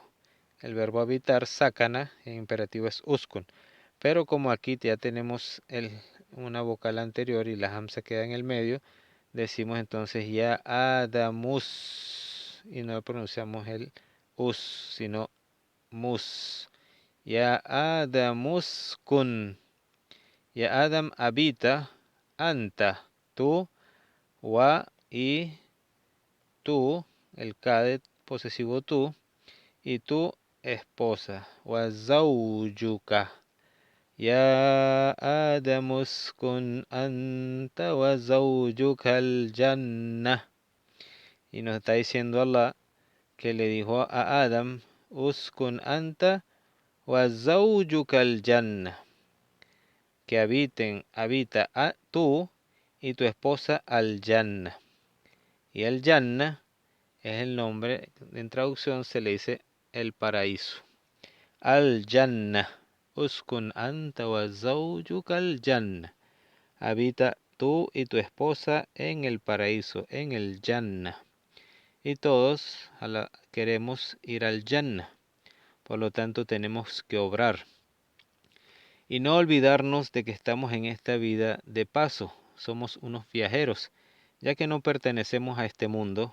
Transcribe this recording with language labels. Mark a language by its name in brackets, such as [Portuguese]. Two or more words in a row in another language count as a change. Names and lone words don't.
[Spanish] El verbo habitar, sakana, en imperativo es uskun. Pero como aquí ya tenemos una vocal anterior y la hamza queda en el medio, decimos entonces [Arabic] يا آدمُس, [Spanish] y no pronunciamos el us, sino mus. [Arabic] يا آدمُسْكُن. يا آدم habita, anta, [Spanish] tú, wa y tú, el cadet posesivo tú, y tu esposa, [Arabic] وزوجك. يا آدم اسكن أنت وزوجك الجنة. [Spanish] Y nos está diciendo Allah que le dijo a Adam, [Arabic] اسكن أنت وزوجك الجنة. [Spanish] Que habita a tú y tu esposa [Arabic] الجنة. [Spanish] Y el Jannah es el nombre, en traducción se le dice el paraíso. [Arabic] الجنة. اسكن أنت وزوجك الجنة. [Spanish] Habita tú y tu esposa en el paraíso, en el Jannah. Y todos queremos ir al Jannah. Por lo tanto tenemos que obrar. Y no olvidarnos de que estamos en esta vida de paso, somos unos viajeros, ya que no pertenecemos a este mundo,